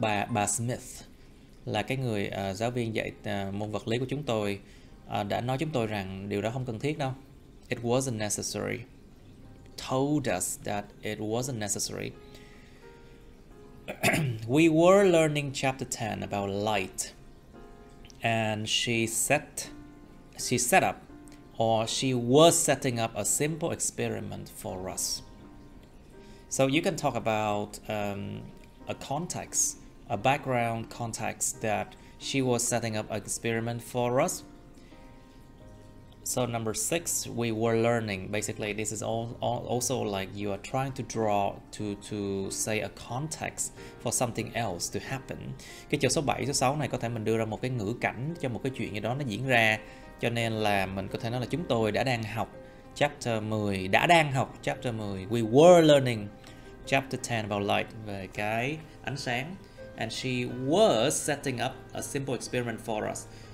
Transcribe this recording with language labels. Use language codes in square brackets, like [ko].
[vi] Bà Smith là cái người giáo viên dạy môn vật lý của chúng tôi đã nói chúng tôi rằng điều đó không cần thiết đâu. [en] It wasn't necessary. Told us that it wasn't necessary. We were learning chapter 10 about light, and she set up, or she was setting up a simple experiment for us. So you can talk about a context, a background context that she was setting up an experiment for us. So number 6, we were learning. Basically, this is also like you are trying to draw to say a context for something else to happen. [vi] Cái chỗ số 7, số 6 này có thể mình đưa ra một cái ngữ cảnh cho một cái chuyện gì đó nó diễn ra. Cho nên là mình có thể nói là chúng tôi đã đang học chapter 10, [en] We were learning chapter 10 about light, [vi] về cái ánh sáng. [en] And she was setting up a simple experiment for us.